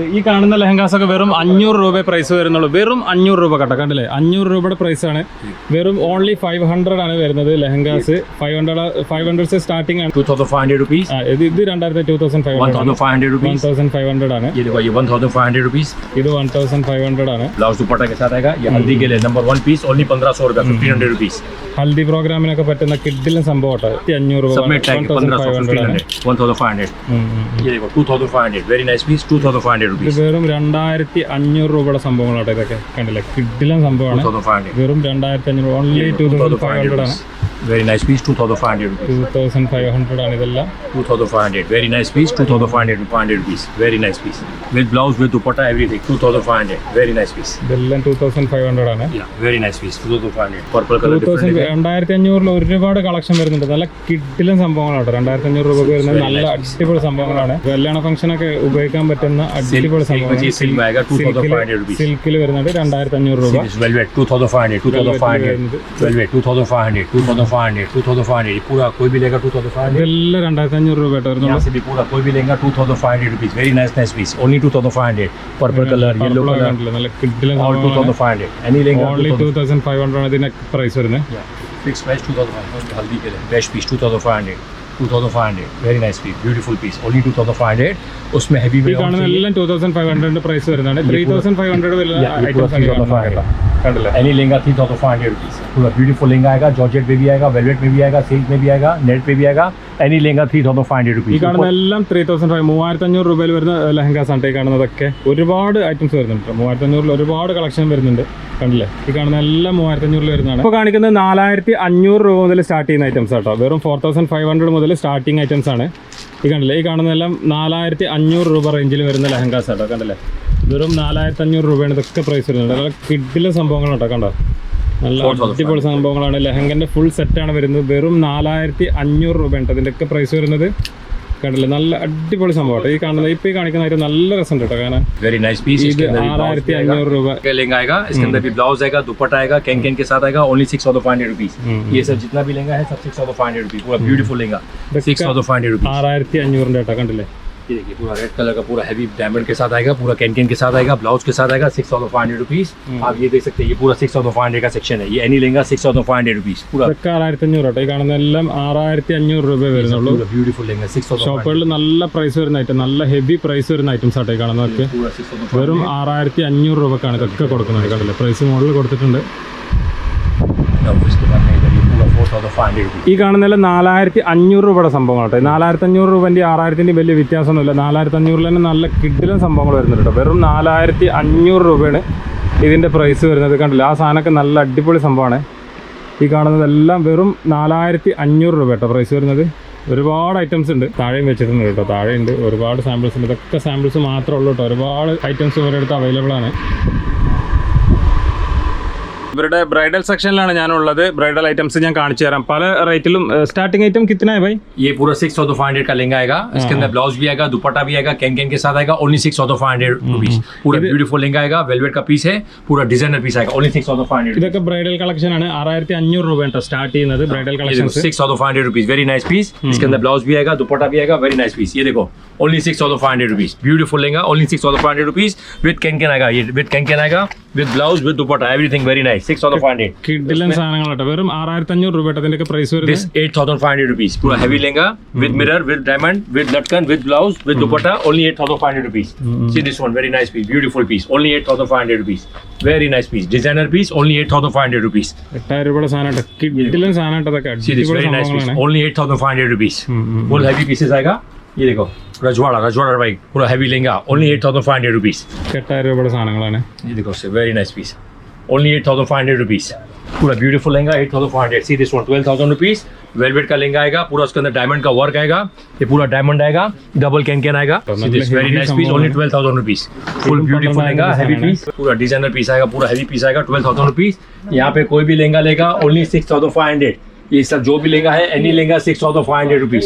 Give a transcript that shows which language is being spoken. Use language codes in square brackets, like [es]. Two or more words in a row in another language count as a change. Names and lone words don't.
[ml] ഈ കാണുന്ന ലെഹങ്കാസ് ഒക്കെ വെറും 500 രൂപ പ്രൈസ് വരുന്നുള്ളൂ. വെറും 500 രൂപ കേട്ടോ, കണ്ടില്ലേ, 500 രൂപയുടെ പ്രൈസ് ആണ്. വെറും ഓൺലി 500 ആണ് വരുന്നത് ലെഹങ്കാസ്. 500 സ്റ്റാർട്ടിംഗ് ആണ്. [en] 2,500 rupees. [ml] ഇത് 1,500 [en] rupees. [ml] 1,500 ആണ്. [hi] ये 1,500 rupees. [ml] ഇത് 1,500 ആണ്. [hi] ब्लाउज दुपट्टा के साथ आएगा. ये हल्दी के लिए [en] number 1 piece only [hi] 1,500 रुपए. [en] 1,500 rupees. [ml] ഹൽദി പ്രോഗ്രാമിനൊക്കെ പറ്റുന്ന കിഡിലും സംഭവം കേട്ടോ. 500 രൂപ, 1,500 ആണ്. 1,500. [en] ये देखो 2,500. very nice piece. 2,500 rupees. [ml] ഇത് വെറും 2,500 രൂപയുടെ സംഭവങ്ങളാട്ടോ ഇതൊക്കെ. കണ്ടില്ലേ, കിഡിലും സംഭവമാണ്. 2,500. വെറും 2,500, ഓൺലി 2,500 ആണ്. [en] Very nice piece. 2,500 rupees. [ml] 2,500 ആണ് ഇതെല്ലാം. 2,500. [en] Very nice piece. 2,500 rupees. Very nice piece. With blouse, with dupatta, everything. 2,500. Very nice piece. [ml] ഇതെല്ലാം 2,500 ആണ്. [en] Yeah, very nice piece. 2,500. Purple color. [ml] 2,500 ഒരുപാട് കളക്ഷൻ വരുന്നുണ്ട്. നല്ല കിഡിലും സംഭവങ്ങളാണ്. 2,500 രൂപ വരുന്നത് നല്ല അടിപൊളി സംഭവങ്ങളാണ്. കല്യാണ ഫംഗ്ഷൻ ഒക്കെ ഉപയോഗിക്കാൻ പറ്റുന്ന അടിപൊളി സംഭവങ്ങൾ. സിൽക്കിൽ വരുന്നുണ്ട് 2,500 രൂപ. [en] Velvet 2,500. 2,500. Velvet 2,500. 2,500. 2,500. [hi] पूरा कोई भी लेगा 2,500. [ml] ഇതെല്ലാം 2,500 രൂപ ആയിട്ട് വരുന്നുള്ളൂ. [hi] यहाँ से भी पूरा कोई भी लेगा 2,500 rupees. [en] Very nice piece. Only 2,500. Purple color, yellow color. [ml] നല്ല കിഡിലും [en] All 2,500. Any लेगा [ml] ഓൺലി 2,500 ആണ് ഇതിന്റെ പ്രൈസ് വരുന്നത്. [en] Fixed price 2,500. [hi] हल्दी के लिए [en] best piece [hi] 2,500. [en] 2,500. Very nice piece. Beautiful piece. Only 2,500. [hi] उसमें heavy में [ml] ഈ കാണുന്ന എല്ലാം 2,500 പ്രൈസ് വരുന്നതാണ്. 3,500 വരുന്ന ഐറ്റംസ് കണ്ടില്ലേ. [hi] एनी लेंगा 3,500 rupees. पूरा ब्यूटीफुल लेंगा आएगा. जॉर्जेट में भी आएगा, वेलवेट में भी आएगा, सिल्क में भी आएगा, नेट पे भी आएगा. एनी लेंगा 3,500 rupees. [ml] ഈ കാണുന്ന എല്ലാം 3,500 രൂപയിൽ വരുന്ന ലെഹങ്കാസ് ആണ് ഈ കാണുന്നതൊക്കെ. ഒരുപാട് ഐറ്റംസ് വരുന്നുണ്ട്. 3,500 ഒരുപാട് കളക്ഷൻ വരുന്നുണ്ട്. കണ്ടില്ലേ, ഈ കാണുന്ന എല്ലാം 3,500 വരുന്നതാണ്. ഇപ്പോൾ കാണിക്കുന്നത് 4,500 രൂപ മുതൽ സ്റ്റാർട്ട് ചെയ്യുന്ന ഐറ്റംസ് ആട്ടോ. വെറും 4,500 മുതൽ സ്റ്റാർട്ടിങ് ഐറ്റംസ് ആണ്. ഈ കണ്ടില്ലേ, ഈ കാണുന്നതെല്ലാം 4,500 രൂപ റേഞ്ചിൽ വരുന്ന ലെഹങ്കാസ് ആട്ടോ. കണ്ടില്ലേ, വെറും 4,500 രൂപയാണ് ഇതൊക്കെ പ്രൈസ് വരുന്നത്. നല്ല കിഡിലെ സംഭവങ്ങളാട്ടോ. കണ്ടോ, നല്ല അടിപൊളി സംഭവങ്ങളാണ്. ലെഹങ്കൻ്റെ ഫുൾ സെറ്റാണ് വരുന്നത്. വെറും 4,500 രൂപയാണ് ഇതിൻ്റെയൊക്കെ പ്രൈസ് വരുന്നത്. കണ്ടില്ലേ, നല്ല അടിപൊളി സംഭവം. ഈ കാണുന്നത് ഇപ്പോൾ ഈ കാണിക്കുന്ന ഐറ്റം നല്ല രസം കേട്ടോ കാണാൻ. [en] very nice piece. [ml] ഇത് 6,500 രൂപ. [hi] लेंगा आएगा, इसके अंदर भी ब्लाउज आएगा, दुपट्टा आएगा, कैन के साथ आएगा. ओनली 6,500 rupees. ये सब जितना भी लेंगा है सब 6,500 rupees. पूरा ब्यूटीफुल लेंगा 6,500 rupees. [ml] 6,500 കേട്ടോ. കണ്ടില്ലേ, [hi] ये देखिए पूरा [en] red color [hi] का पूरा [en] heavy diamond [hi] के साथ आएगा, पूरा कैन के साथ आएगा, ब्लाउज के साथ आएगा. [en] 6,500 rupees. [hi] आप ये देख सकते हैं, ये पूरा 6,500 का सेक्शन है. ये एनी लेंगा 6,500 rupees. पूरा [ml] 6,500 കേട്ടോ. ഈ കാണുന്ന എല്ലാം 6,500 രൂപ വരുന്നുള്ളൂ. [hi] ब्यूटीफुल लेंगा 6,500. [ml] ഷോപ്പുകളിൽ നല്ല പ്രൈസ് വരുന്ന ഐറ്റം, നല്ല [en] heavy price [ml] വരുന്ന ഐറ്റംസ് ആട്ടോ ഈ കാണുന്നതൊക്കെ. [hi] पूरा 6,500. [ml] വെറും 6,500 രൂപക്കാണ് ഇതൊക്കെ കൊടുക്കുന്നത്. കണ്ടില്ലേ, പ്രൈസ് മുകളിൽ കൊടുത്തിട്ടുണ്ട്. [hi] उसके बाद में इधर ये पूरा 4,500 rupees. [ml] ഈ കാണുന്നതെല്ലാം 4,500 രൂപയുടെ സംഭവം കേട്ടോ. 4,500 രൂപൻ്റെ 6,000ൻ്റെ വലിയ വ്യത്യാസമൊന്നുമില്ല. 4,500 തന്നെ നല്ല കിഡിലും സംഭവങ്ങൾ വരുന്നുണ്ട് കേട്ടോ. വെറും 4,500 രൂപയാണ് ഇതിൻ്റെ പ്രൈസ് വരുന്നത്. കണ്ടില്ല, ആ സാധനമൊക്കെ നല്ല അടിപൊളി സംഭവമാണ്. ഈ കാണുന്നതെല്ലാം വെറും 4,500 രൂപ കേട്ടോ പ്രൈസ് വരുന്നത്. ഒരുപാട് ഐറ്റംസ് ഉണ്ട്. താഴെയും വെച്ചിട്ടുണ്ട് കേട്ടോ. താഴെയുണ്ട് ഒരുപാട് സാമ്പിൾസ് ഉണ്ട്. ഇതൊക്കെ സാമ്പിൾസ് മാത്രമേ ഉള്ളൂ കേട്ടോ. ഒരുപാട് ഐറ്റംസ് ഇവരുടെ അടുത്ത് അവൈലബിൾ ആണ്. ഇവരുടെ ബ്രൈഡൽ സെക്ഷനിലാണ് ഞാനുള്ളത്. ബ്രൈഡൽ ഐറ്റംസ് ഞാൻ കാണിച്ചു തരാം. പല റേറ്റിലും. [en] starting item [hi] कितना है भाई? ये पूरा 6,500 का लेंगा आएगा. इसके अंदर ब्लाउज भी आएगा, दुपट्टा भी आएगा, कैन के साथ आएगा. ओनली 6,500 rupees. पूरा ब्यूटीफुल लेंगा आएगा. वेलवेट का पीस है, पूरा [en] designer piece [hi] आएगा. ओनली 6,500. [ml] ഇതൊക്കെ [en] bridal collection [ml] ആണ്. 6,500 രൂപ കേട്ടോ സ്റ്റാർട്ട് ചെയ്യുന്നത് [en] bridal collections. 6,500 rupees. very nice piece. [hi] इसके अंदर ब्लाउज भी आएगा, दुपट्टा भी आएगा. [en] very nice piece. [hi] ये देखो [en] ओनली 6,500 rupees. ब्यूटीफुल लेंगा. ओनली 6,500 rupees. with can [hi] आएगा. ये [en] with can [hi] आएगा, [en] with blouse, [hi] विद दुपट्टा, [en] everything very nice. 6,500. [ml] കിഡിലൻ സാധനങ്ങൾ കേട്ടോ. വെറും 6,500 രൂപ കേട്ടോ ഇതിന്റെ പ്രൈസ് വരുന്നത്. [en] This 8,500 rupees. पूरा heavy लेंगा with mirror, with diamond, with लटकन, with blouse, with dupatta. Only 8,500 rupees. See this one, very nice piece, beautiful piece. Only 8,500 rupees. Very nice piece, designer piece. Only 8,500 rupees. [ml] 8,000 രൂപയുടെ സാധനം കേട്ടോ. കിഡിലൻ സാധനം കേട്ടോ ഇതൊക്കെ. [en] See this very nice piece. Only 8,500 rupees. Full heavy pieces [hi] आएगा. ये देखो रजवाड़ा भाई, पूरा heavy लेंगा. [en] Only 8,500 rupees. [ml] 8,000 രൂപയുടെ സാധനങ്ങളാണ്. [hi] ये देखो [en] very nice piece. Only 8,500 rupees. पूरा ब्यूटीफुल लेंगा 8,500. See this one, 12,000 rupees. [hi] वेलवेट का लहंगा आएगा, पूरा उसके अंदर डायमंड का वर्क आएगा, ये पूरा डायमंड आएगा, [en] double can [hi] आएगा, [en] very nice piece, only 12,000 rupees, full beautiful [hi] लहंगा, [en] heavy piece, [hi] पूरा [en] designer piece [hi] आएगा, पूरा [en] heavy piece [hi] आएगा, 12,000 रुपीज। यहाँ पे कोई भी लहंगा लेगा ओनली 6,500, ये सब जो भी लहंगा है एनी लहंगा 6,500 रुपीज।